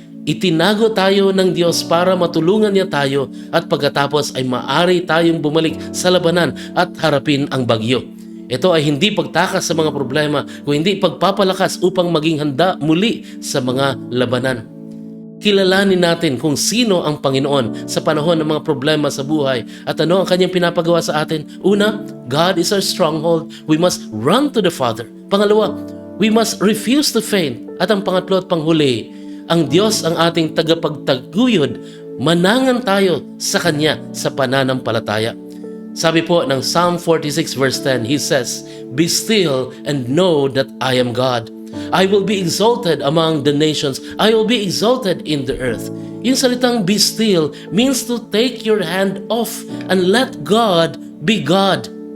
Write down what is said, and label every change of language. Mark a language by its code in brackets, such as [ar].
[tl] Itinago tayo ng Diyos para matulungan niya tayo at pagkatapos ay maari tayong bumalik sa labanan at harapin ang bagyo. Ito ay hindi pagtakas sa mga problema, kundi pagpapalakas upang maging handa muli sa mga labanan. Kilalanin natin kung sino ang Panginoon sa panahon ng mga problema sa buhay at ano ang kanyang pinapagawa sa atin. Una, [en] God is our stronghold. We must run to the Father. [tl] Pangalawa, [en] we must refuse to faint. [tl] At ang pangatlo at panghuli, ang Diyos ang ating tagapagtaguyod, manangan tayo sa Kanya sa pananampalataya. Sabi po ng [en] Psalm 46 verse 10, He says, "Be still and know that I am God. I will be exalted among the nations. I will be exalted in the earth." [tl] Yung salitang [en] be still means to take your hand off and let God be God.